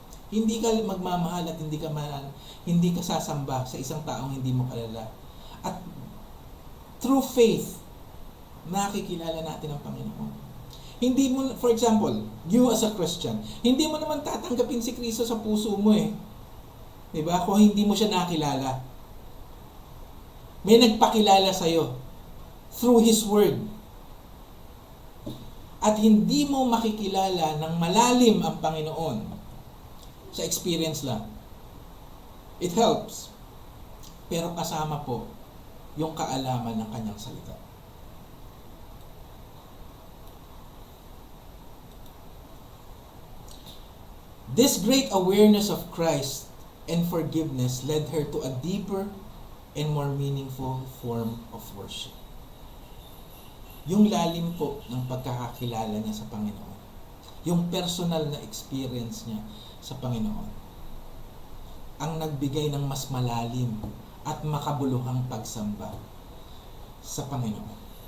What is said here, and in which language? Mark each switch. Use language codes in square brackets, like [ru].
[tl] Hindi ka magmamahal at hindi ka sasamba sa isang taong hindi mo kilala. At [en] through faith, [tl] nakikilala natin ang Panginoon. Hindi mo, [en] for example, you as a Christian, [tl] hindi mo naman tatanggapin si Kristo sa puso mo eh. Diba? Kung hindi mo siya nakilala. May nagpakilala sa'yo [en] through His Word. [tl] At hindi mo makikilala ng malalim ang Panginoon sa experience lang. [en] It helps. [tl] Pero kasama po yung kaalaman ng kanyang salita. [en] This great awareness of Christ and forgiveness led her to a deeper and more meaningful form of worship. [tl] Yung lalim po ng pagkakakilala niya sa Panginoon. Yung personal na experience niya sa Panginoon. Ang nagbigay ng mas malalim at makabuluhang pagsamba sa Panginoon.